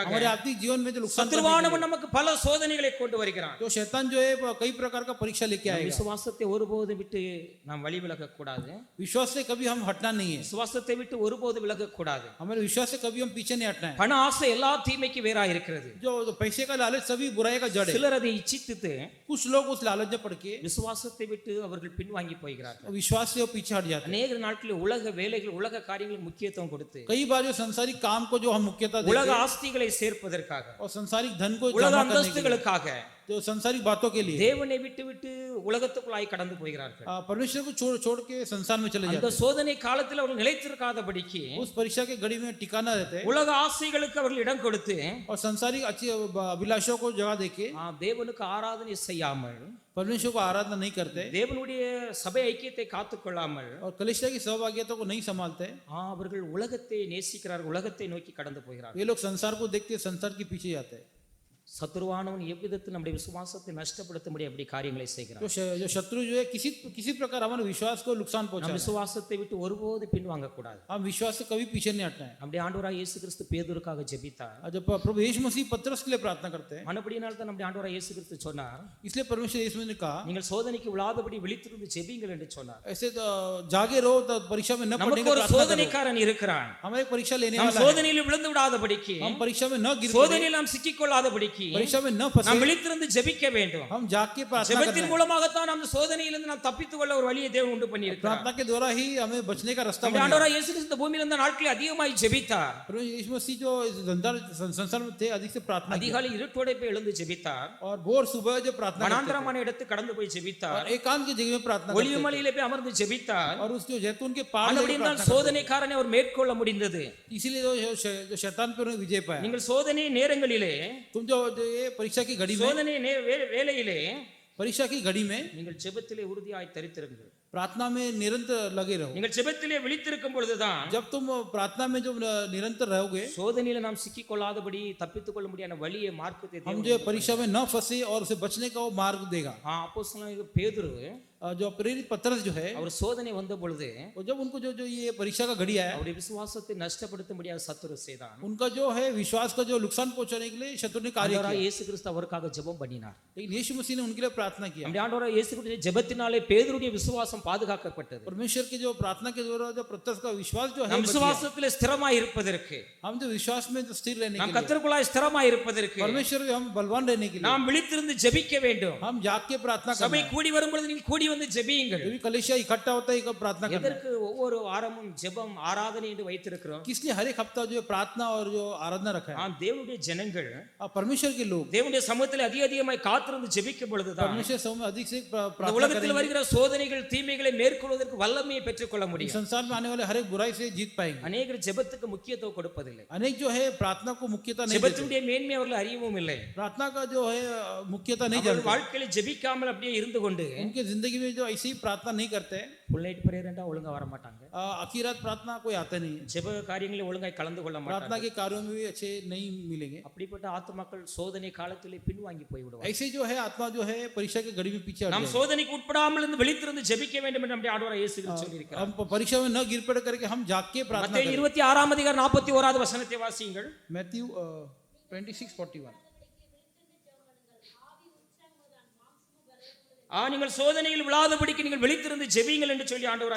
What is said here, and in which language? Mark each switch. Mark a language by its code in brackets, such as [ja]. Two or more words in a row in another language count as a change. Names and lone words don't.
[hi] हमारे आत्मिक जीवन में जो नुकसान करने के [ta] சத்துருவானவன் நமக்கு பல சோதனைகளை கொண்டு வருகிறான். [hi] लिए, जो शैतान जो है कई प्रकार का परीक्षा लेके [ta] நம் [hi] आएगा। [ta] விசுவாசத்தை ஒருபோதும் விட்டு நாம் வழி விலக கூடாது. [hi] विश्वास से कभी हम हटना नहीं है, [ta] விசுவாசத்தை விட்டு ஒருபோது விலக கூடாது. [hi] हमारे विश्वास से कभी हम पीछे नहीं हटना है। [ta] பண ஆசை எல்லா தீமைக்கு வேறா இருக்கிறது. [hi] जो पैसे का लालच सभी बुराई का जड़ है। [ta] சிலர் அதை இச்சித்து [hi] कुछ लोग उस लालच में पड़ के [ta] விசுவாசத்தை விட்டு அவர்கள் பின்வாங்கி போகிறார்கள். [hi] विश्वास से वो पीछे हट जाते हैं। [ta] அநேக நாட்களில் உலக வேலைகள் உலக காரியங்களுக்கு முக்கியத்துவம் கொடுத்து [hi] कई बार जो संसारिक काम को जो हम मुख्यता देते [ta] உலக [hi] हैं [ta] ஆஸ்திகளை சேர்ப்பதற்காக, [hi] और संसारिक धन को [ta] உலக [hi] जमा करने के लिए, [ta] அந்தஸ்துகளுக்காக [hi] जो संसारिक बातों के लिए [ta] தேவனை விட்டு விட்டு உலகத்துக்குள்ளாய் கடந்து போகிறார்கள். [hi] परमेश्वर को छोड़ छोड़ के संसार में चले [ta] அந்த [hi] जाते [ta] சோதனை காலத்தில் அவர்கள் நிலைத்திருக்காதபடிக்கு [hi] हैं। उस परीक्षा के घड़ी में टिकाना रहते हैं [ta] உலக ஆசைகளுக்கு அவர்கள் இடம் கொடுத்து [hi] और संसारिक अच्छी अभिलाषों को जगह देके [ta] தேவனுக்கு ஆராதனை செய்யாமல், [hi] परमेश्वर को आराधना नहीं करते [ta] தேவனுடைய சபை ஐக்கியத்தை காத்துக்கொள்ளாமல் [hi] और कलिसिया की सहभागिता को नहीं संभालते। [ta] அவர்கள் உலகத்தை நேசிக்கிறார்கள், உலகத்தை நோக்கி கடந்து போகிறார்கள். [hi] ये लोग संसार को देखते संसार के पीछे जाते हैं। [ta] சத்துருவானவன் எவ்விதத்தில் நம்முடைய விசுவாசத்தை நஷ்டப்படுத்தும்படி அப்படி காரியங்களை செய்கிறான். [hi] जो शत्रु जो है किसी प्रकार हमारे विश्वास को नुकसान [ta] நம் [hi] पहुंचा, [ta] விசுவாசத்தை விட்டு ஒருபோது பின்வாங்க கூடாது. [hi] हम विश्वास से कभी पीछे नहीं हटना है। [ta] நம்முடைய ஆண்டவராகிய இயேசு கிறிஸ்து பேதுருக்காக ஜெபித்தார். [hi] और जब प्रभु यीशु मसीह पतरस के लिए प्रार्थना करते हैं, [ta] மனப்படியினால் தான் நம்முடைய ஆண்டவராகிய இயேசு கிறிஸ்து சொன்னார், [hi] इसलिए परमेश्वर यीशु ने कहा [ta] நீங்கள் சோதனைக்கு விழாதபடி விழித்திருந்து ஜெபிங்கள் என்று சொன்னார். [hi] ऐसे तो जागे रहो तो परीक्षा में न पड़ने [ta] நமக்கு [hi] का [ta] ஒரு [hi] प्रार्थना करो। [ta] சோதனைக்காரன் இருக்கிறான். [hi] हमारे परीक्षा लेने [ta] நாம் [hi] वाला है। [ta] சோதனையில் விழுந்து விடாதபடிக்கு, [hi] हम परीक्षा में न गिर पड़े, [ta] சோதனையில் நாம் சிக்கிக் கொள்ளாதபடிக்கு [hi] परीक्षा में न [ta] நாம் [hi] फंसे, [ta] விழித்திருந்து ஜெபிக்க வேண்டும். [hi] हम जाग के प्रार्थना करना [ta] ஜெபத்தின் [hi] है। [ta] மூலமாகத்தான் அந்த சோதனையிலிருந்து நாம் தப்பித்துக் கொள்ள ஒரு வழியை தேவன் உண்டு பண்ணி இருக்கிறார். [hi] प्रार्थना के द्वारा ही हमें बचने का रास्ता [ta] நம்முடைய [hi] बनेगा। [ta] ஆண்டவராகிய இயேசு கிறிஸ்து இந்த பூமியில் இருந்த நாட்களில் அதிகமாய் ஜெபித்தார். [hi] प्रभु यीशु मसीह जो इस संसार में थे अधिक से प्रार्थना की [ta] அதிகாலை இருட்டோட போய் எழுந்து ஜெபித்தார். [hi] और भोर सुबह जो प्रार्थना करते थे, [ta] வனாந்தரமான இடத்துக்கு கடந்து போய் ஜெபித்தார். [hi] और एकांत की जगह में प्रार्थना करते [ta] ஒலிவு மலையிலே போய் அமர்ந்து ஜெபித்தார். [hi] थे, और उसके जैतून के पहाड़ में [ta] ஆண்டவரின் [hi] प्रार्थना करते [ta] சோதனைக்காரனை அவர் மேற்கொள்ள முடிந்தது. [hi] थे। इसीलिए जो शैतान पर उन्होंने विजय पाया। [ta] நீங்கள் சோதனை நேரங்களிலே [hi] तुम जो जो ये परीक्षा की घड़ी में [ta] சோதனை வேளையிலே [hi] परीक्षा की घड़ी में [ta] நீங்கள் ஜெபத்திலே உறுதியாய் தரித்திருங்கள். [hi] प्रार्थना में निरंतर लगे रहो। [ta] நீங்கள் ஜெபத்திலே விழித்திருக்கும் பொழுதுதான் [hi] जब तुम प्रार्थना में जो निरंतर रहोगे, [ta] சோதனையில நாம் சிக்கிக் கொள்ளாதபடி தப்பித்துக் கொள்ள முடியாத வழியை மார்க்கத்தை [hi] हम जो परीक्षा में न फंसे और उसे बचने का वो मार्ग देगा। [ta] அப்போஸ்தலனாகிய பேதுரு [hi] जो प्रेरित पतरस जो है, [ta] அவர் சோதனை வந்த பொழுது [hi] और जब उनको जो जो ये परीक्षा का घड़ी आया, [ta] அவருடைய விசுவாசத்தை நஷ்டப்படுத்த முடியாத சத்துரு செய்தான். [hi] उनका जो है विश्वास का जो नुकसान पहुंचाने के लिए शत्रु ने कार्य [ta] ஆண்டவராகிய [hi] किया। [ta] இயேசு கிறிஸ்து அவருக்காக ஜெபம் பண்ணினார். [hi] लेकिन यीशु मसीह ने उनके लिए प्रार्थना किया। [ta] நம்முடைய ஆண்டவராகிய இயேசு கிறிஸ்து ஜெபத்தினாலே பேதுருடைய விசுவாசம் பாதுகாக்கப்பட்டது. [hi] परमेश्वर की जो प्रार्थना के द्वारा जो पतरस का विश्वास जो है [ta] நம் [hi] बच गया। [ta] விசுவாசத்திலே ஸ்திரமாய் இருப்பதற்கு, [hi] हम जो विश्वास में जो स्थिर रहने [ta] நாம் [hi] के लिए, [ta] கர்த்தருக்குள்ளாய் ஸ்திரமாய் இருப்பதற்கு [hi] परमेश्वर में हम बलवान रहने के लिए [ta] நாம் விழித்திருந்து ஜெபிக்க வேண்டும். [hi] हम जाग के प्रार्थना करना [ta] சபை [hi] है। [ta] கூடி வரும் பொழுது நீங்கள் கூடி வந்து ஜெபியுங்கள். [hi] जब भी कलीसिया इकट्ठा होता है, प्रार्थना करना है। [ta] எதற்கு ஒவ்வொரு வாரமும் ஜெபம் ஆராதனை என்று வைத்திருக்கிறோம்? [hi] किसलिए हर एक हफ्ता जो है प्रार्थना और जो आराधना रखा है? [ta] நாம் தேவனுடைய ஜனங்கள் [hi] परमेश्वर के लोग [ta] தேவனுடைய சமூகத்தில் அதிகமாய் காத்திருந்து ஜெபிக்கும் பொழுதுதான் [hi] परमेश्वर समूह में अधिक से [ta] இந்த [hi] प्रार्थना [ta] உலகத்தில் [hi] करेंगे। [ta] வருகிற சோதனைகள் தீமைகளை மேற்கொள்வதற்கு வல்லமையை பெற்றுக்கொள்ள [hi] इस [ta] முடியும். [hi] संसार में आने वाले हर एक बुराई से जीत पाएंगे। [ta] அநேகர் ஜெபத்துக்கு முக்கியத்துவம் கொடுப்பதில்லை. [hi] अनेक जो है प्रार्थना को मुख्यता नहीं देते। [ta] ஜெபத்தினுடைய மேன்மை அவர்கள் அறியவும் இல்லை. [hi] प्रार्थना का जो है मुख्यता नहीं [ta] அவர்கள் [hi] जानते। [ta] வாழ்க்கையில ஜெபிக்காமல் அப்படியே இருந்து கொண்டு [hi] उनके जिंदगी में जो ऐसी प्रार्थना नहीं करते, [en] full night prayer [ta] என்றா ஒழுங்கா வர மாட்டாங்க. [hi] आखिर रात प्रार्थना कोई आता नहीं है। [ta] ஜெப காரியங்களில் ஒழுங்காய் கலந்து கொள்ள [hi] प्रार्थना [ta] மாட்டாங்க. [hi] के कार्यों में भी अच्छे नहीं मिलेंगे। [ta] அப்படிப்பட்ட ஆத்துமாக்கள் சோதனை காலத்திலே பின்வாங்கி போய்விடுவாங்க. [hi] ऐसे जो है आत्मा जो है परीक्षा की घड़ी में पीछे हट [ta] நாம் [hi] जाएंगे। [ta] சோதனைக்கு உட்படாமல் இருந்து விழித்திருந்து ஜெபிக்க வேண்டும் என்று நம்முடைய ஆண்டவராகிய இயேசு கிறிஸ்து சொல்லியிருக்கிறார். [hi] हम परीक्षा में न गिर पड़ करके हम जाग के प्रार्थना [ta] மத்தேயு [hi] करें। [ta] 26ஆம் அதிகாரம் 41வது வசனத்தை வாசியுங்கள். [hi] मैथ्यू 26:41 [ta] நீங்கள் சோதனையில் விழாதபடிக்கு நீங்கள் விழித்திருந்து ஜெபியுங்கள் என்று சொல்லி ஆண்டவராகிய